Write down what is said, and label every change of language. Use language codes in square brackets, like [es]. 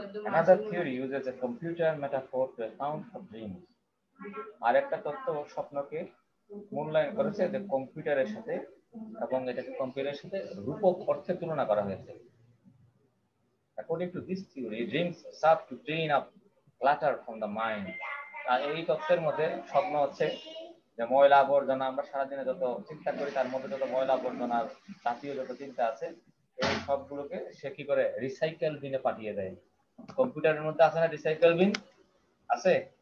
[en] Another theory uses a computer metaphor to account for dreams. [bn] আর একটা তত্ত্ব স্বপ্নকে মূল্যায়ন করেছে যে কম্পিউটারের সাথে, এবং এটাকে কম্পিউটারের সাথে রূপক অর্থে তুলনা করা হয়েছে। [en] According to this theory, dreams serve to clean up clutter from the mind. [bn] আর এই তত্ত্বের মধ্যে স্বপ্ন হচ্ছে যে ময়লা আবর্জনা, আমরা সারাদিনে যত চিন্তা করি তার মধ্যে যত ময়লা আবর্জনার জাতীয় যত চিন্তা আছে, এই সবগুলোকে সে কি করে রিসাইকেল বিনে পাঠিয়ে দেয়। কম্পিউটারের মধ্যে আছে না রিসাইকেল বিন? আছে।